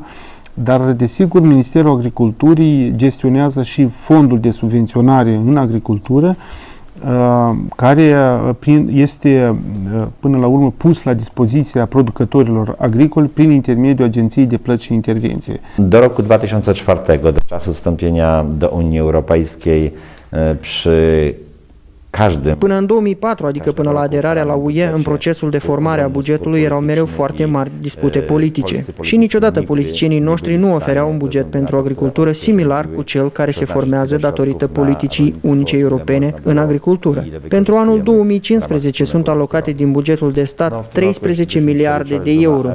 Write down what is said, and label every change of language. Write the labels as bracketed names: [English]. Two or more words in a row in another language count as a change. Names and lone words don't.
[Romanian] Dar, desigur, Ministerul Agriculturii gestionează și fondul de subvenționare în agricultură, care este până la urmă pus la dispoziția producătorilor agricoli prin intermediul Agenției de Plăți și Intervenție. [Polish] Do roku 2004, do czasu wstąpienia do Unii Europejskiej, przy każdym. [Romanian] Până în 2004, adică până la aderarea la UE, în procesul de formare a bugetului erau mereu foarte mari dispute politice. Și niciodată politicienii noștri nu ofereau un buget pentru agricultură similar cu cel care se formează datorită politicii unice europene în agricultură. Pentru anul 2015 sunt alocate din bugetul de stat 13 miliarde de euro.